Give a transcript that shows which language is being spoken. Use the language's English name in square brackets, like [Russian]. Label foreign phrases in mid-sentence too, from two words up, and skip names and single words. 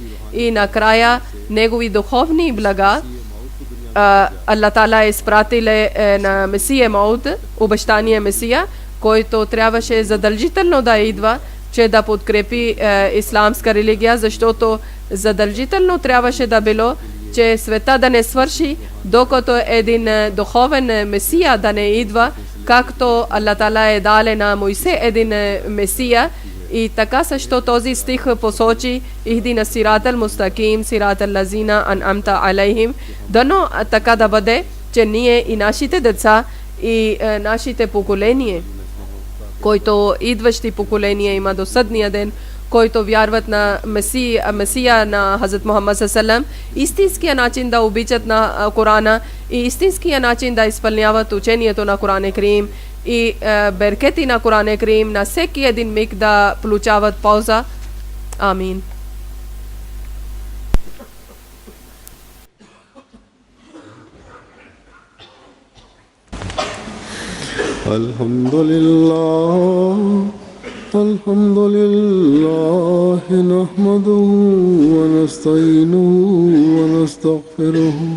[Bulgarian] И накрая негови духовни блага Аллах Таала е изпратил на Месия Мауд, обещания Месия, който трябваше задължително да идва, че да подкрепи исламска религия, защото задължително трябваше да било, че света да не свърши, докато един духовен Месия да не идва, както Аллах Таала е дале на Моисе един Месия. И така също този стих посочи: [Arabic] اهدنا الصراط المستقيم، صراط الذين أنعمت عليهم. [Bulgarian] Дано така да бъде, че ние и нашите деца и нашите поколения, който идващи поколения има до съдния ден, който вярват на Месия на Хазрат Мухаммад саллаллаху, истинския начин да обичат на Корана и истинския начин да изпълняват учението на Коран Карим, и беркети на Коран Карим на всеки един миг да получават полза. Амин. [Arabic] الحمد لله نحمده ونستعينه ونستغفره